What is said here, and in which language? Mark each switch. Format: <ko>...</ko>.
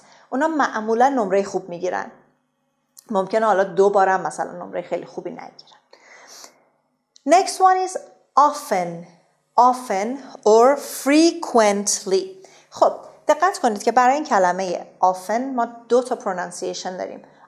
<fa>اونا معمولا نمره خوب میگیرن. ممکنه حالا 2 بارم مثلا نمره خیلی خوبی نگیرن.</fa> <en>Next one is often or frequently.</en> <fa>خب دقت کنید که برای این کلمه often ما 2 تا pronunciation داریم.</fa>